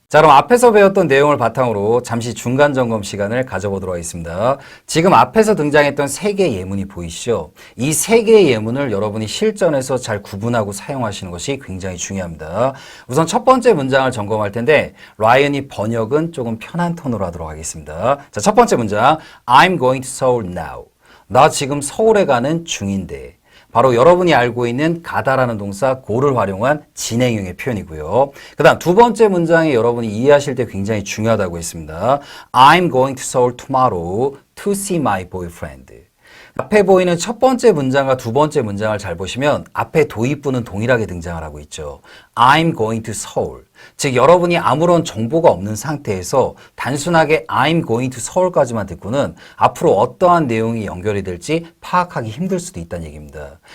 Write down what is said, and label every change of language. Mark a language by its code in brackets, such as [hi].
[ko] 자, 그럼 앞에서 배웠던 내용을 바탕으로 잠시 중간 점검 시간을 가져보도록 하겠습니다. 지금 앞에서 등장했던 세 개의 예문이 보이시죠? 이 세 개의 예문을 여러분이 실전에서 잘 구분하고 사용하시는 것이 굉장히 중요합니다. 우선 첫 번째 문장을 점검할 텐데 라이언이 번역은 조금 편한 톤으로 하도록 하겠습니다. 자, 첫 번째 문장 [en] I'm going to Seoul now. [ko] 나 지금 서울에 가는 중인데. 바로 여러분이 알고 있는 가다라는 동사 go를 활용한 진행형의 표현이고요. 그 다음 두 번째 문장에 여러분이 이해하실 때 굉장히 중요하다고 했습니다. [en] I'm going to Seoul tomorrow to see my boyfriend. [ko] 앞에 보이는 첫 번째 문장과 두 번째 문장을 잘 보시면 앞에 도입부는 동일하게 등장을 하고 있죠. [en] I'm going to Seoul. [ko] 즉 여러분이 아무런 정보가 없는 상태에서 단순하게 [en] I'm going to Seoul [ko] 까지만 듣고는 앞으로 어떠한 내용이 연결이 될지 파악하기 힘들 수도 있다는 얘기입니다.